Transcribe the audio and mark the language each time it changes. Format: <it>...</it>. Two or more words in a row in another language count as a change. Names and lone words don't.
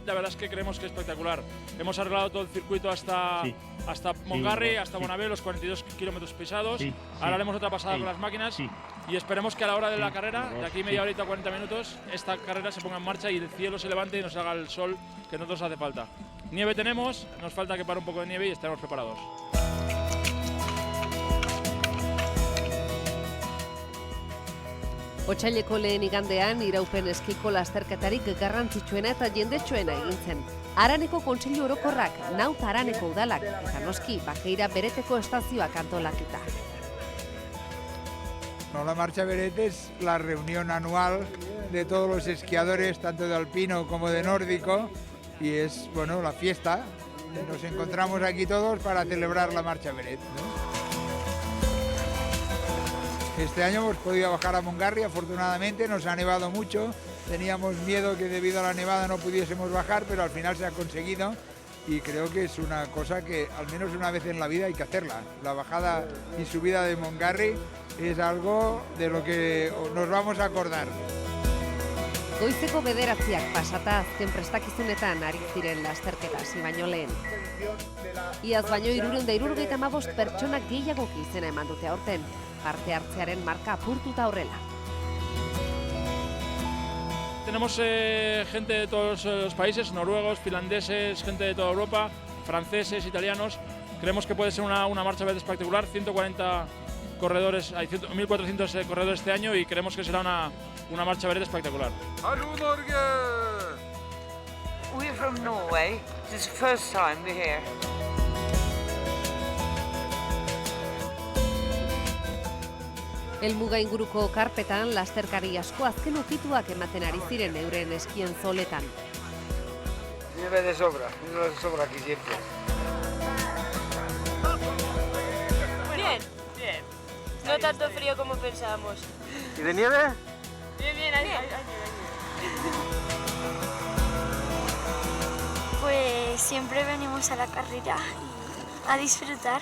<es>La verdad es que creemos que es espectacular. Hemos arreglado todo el circuito hasta Montgarry, hasta Bonavent, los 42 kilómetros pisados. Ahora haremos otra pasada con las máquinas y esperemos que a la hora de la carrera, de aquí media horita, 40 minutos, esta carrera se ponga en marcha y el cielo se levante y nos haga el sol que a nosotros hace falta. Nieve tenemos, nos falta que pare un poco de nieve y estaremos preparados.</es> <eu>Otsaileko lehen igandean iraupen eskiko lasterketarik garrantzitsuena eta jendetsuena egin zen. Araneko Kontseilu Orokorrak, Naut Araneko udalak eta noski Bakeira Bereteko estazioak antolatuta.</eu> <es>La marcha Beret es la reunión anual de todos los esquiadores, tanto de alpino como de nórdico, y es, bueno, la fiesta. Nos encontramos aquí todos para celebrar la marcha Beret, ¿no? Este año hemos podido bajar a Montgarry, afortunadamente, nos ha nevado mucho. Teníamos miedo que debido a la nevada no pudiésemos bajar, pero al final se ha conseguido y creo que es una cosa que al menos una vez en la vida hay que hacerla. La bajada y subida de Montgarry es algo de lo que nos vamos a acordar.</es> <eu>Goizeko 9:00 pasata azken prestakizunetan ari ziren lasterketa hasi baino lehen. Iaz baino 375 pertsonak gehiagoki izena eman dute aurten. Parte hartzearen marka apurtuta horrela.</eu> <es>Tenemos gente de todos los países, noruegos, finlandeses, gente de toda Europa, franceses, italianos. Creemos que puede ser una marcha Beret espectacular, 140 corredores, hay 1.400 corredores este año y creemos que será una marcha Beret espectacular.</es> <no>Hallo Norge!</no> <en>We're from Norway. This is the first time we're here.</en> <eu>Helmuga inguruko karpetan lasterkari asko azken ukituak ematen ari ziren euren eskien zoletan.</eu> <es>Nieve de sobra aquí siempre. Bien, bien. No tanto frío como pensábamos. ¿Y de nieve? Bien, hay nieve. Pues siempre venimos a la carrera a disfrutar.</es>